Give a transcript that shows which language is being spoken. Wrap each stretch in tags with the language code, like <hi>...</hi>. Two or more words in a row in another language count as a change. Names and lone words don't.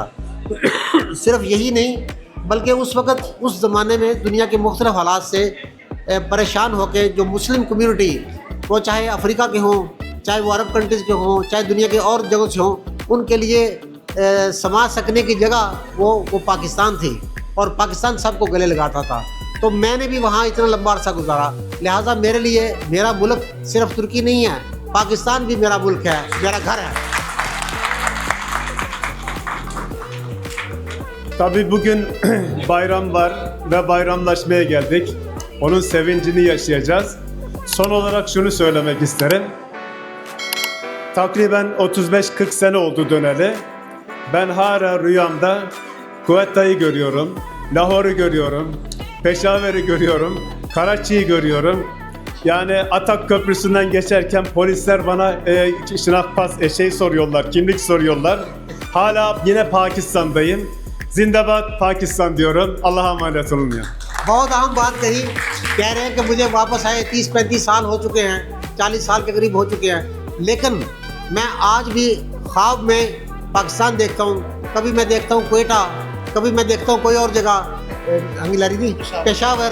<ur>صرف یہی نہیں بلکہ اس وقت اس زمانے میں دنیا کے مختلف حالات سے پریشان ہوکر جو</ur> <en>Muslim community,</en> <ur>وہ چاہے افریقہ کے ہوں، چاہے وہ</ur> <en>Arab countries</en> <ur>کے ہوں، چاہے دنیا کے اور جگہوں سے ہوں، انکے لیے سما سکنے کی جگہ وہ پاکستان تھی اور پاکستان سبکو گلے لگاتا تھا. تو میں نے بھی وہاں اتنا لمبا عرصہ گزارا، لہٰذا میرے لیے میرا ملک صرف ترکی نہیں ہے، پاکستان بھی میرا ملک ہے، میرا گھر ہے.</ur> <tr>Tabii bugün bayram var ve bayramlaşmaya geldik. Onun sevincini yaşayacağız. Son olarak şunu söylemek isterim. Takriben 35-40 sene oldu döneli. Ben hala rüyamda Kuvetta'yı görüyorum, Lahor'u görüyorum, Peşaver'i görüyorum, Karachi'yi görüyorum. Yani Atak Köprüsü'nden geçerken polisler bana şinakpas soruyorlar, kimlik soruyorlar. Hala yine Pakistan'dayım. Zindabat Pakistan diyorum. Allah'a emanet olun ya.</tr> <ur>بہت اہم بات کہی، کہہ رہے ہیں کہ مجھے واپس آئے 30-35 سال ہو چکے ہیں، 40 سال کے قریب ہو چکے ہیں، لیکن میں آج بھی خواب میں پاکستان دیکھتا ہوں. کبھی میں دیکھتا ہوں کوئٹہ، کبھی میں دیکھتا ہوں کوئی اور جگہ انگلاری پشاور.</ur>